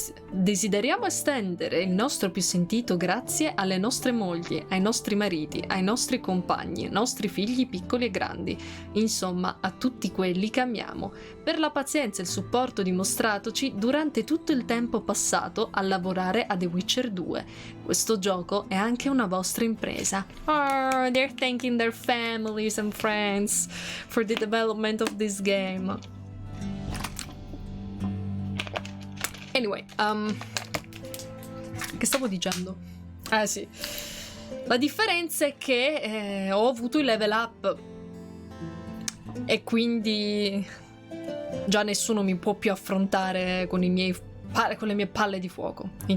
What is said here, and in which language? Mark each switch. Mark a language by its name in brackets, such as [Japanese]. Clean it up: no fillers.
[Italian] Desideriamo estendere il nostro più sentito grazie alle nostre mogli, ai nostri mariti, ai nostri compagni, ai nostri figli piccoli e grandi, insomma a tutti quelli che amiamo, per la pazienza e il supporto dimostratoci durante tutto il tempo passato a lavorare a The Witcher 2. Questo gioco è anche una vostra impresa. [English] Oh, they're thanking their families and friends for the development of this game. [Italian] Anyway, che stavo dicendo? Ah sì, la differenza è che ho avuto il level up e quindi già nessuno mi può più affrontare con le mie palle di fuoco.